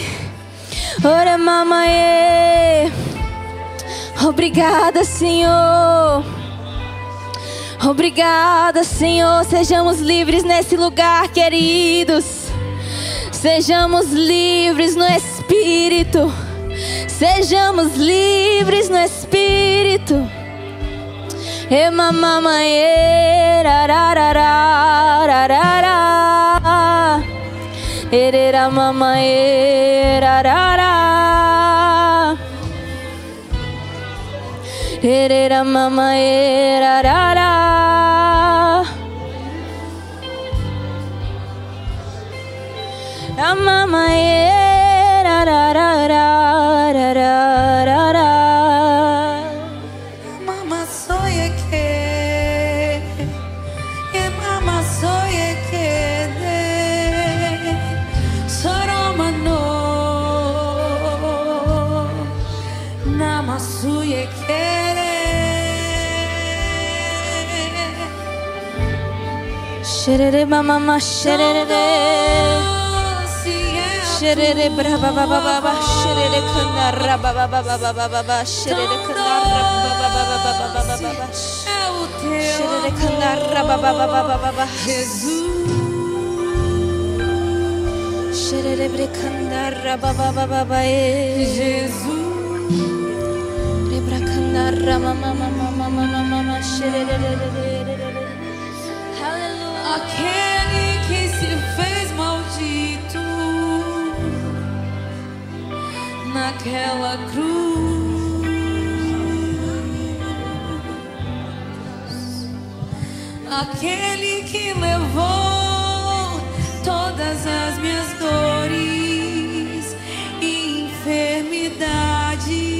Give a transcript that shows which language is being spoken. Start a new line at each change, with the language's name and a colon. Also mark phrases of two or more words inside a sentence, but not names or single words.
Portuguese: Ora, mamae. Obrigada, Senhor. Obrigada, Senhor. Sejamos livres nesse lugar, queridos. Sejamos livres no Espírito. Sejamos livres no Espírito. Emamamaera, rarararararara. Erera mamaera, rarara. Erera mamaera, rarara. Mamaera, rararararara. Mama soy que, mama soy que soromano, nama soy que. Sherere mama sherere. Sherere braba baba baba sherere kanara baba baba baba baba sherere kanara baba baba baba baba sherere kanara baba baba baba Jesus sherere bre kanara baba baba Jesus Aquele que se fez maldito naquela cruz, aquele que levou todas as minhas dores e enfermidades,